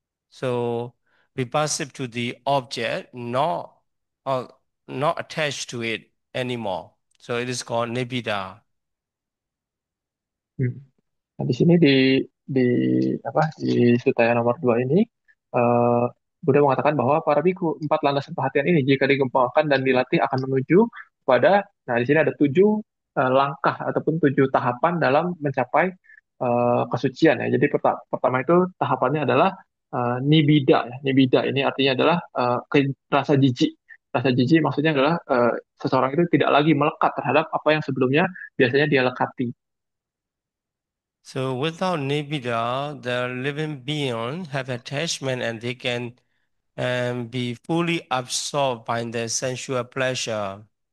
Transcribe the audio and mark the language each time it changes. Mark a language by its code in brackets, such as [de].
[en] So repulsive to the object, uh, not attached to it anymore. So it is called nibbida. Hmm. [id] Nah, di sini di apa di sutta yang nomor 2 ini eh, Buddha mengatakan bahwa para biku empat landasan perhatian ini jika dikembangkan dan dilatih akan menuju pada di sini ada 7 langkah ataupun 7 tahapan dalam mencapai kesucian ya. Jadi pertama itu tahapannya adalah nibida ya. Nibida ini artinya adalah rasa jijik. Rasa jijik maksudnya adalah seseorang itu tidak lagi melekat terhadap apa yang sebelumnya biasanya dia lekati. [en] So without nibbida, the living being have attachment and they can be fully absorbed by the sensual pleasure.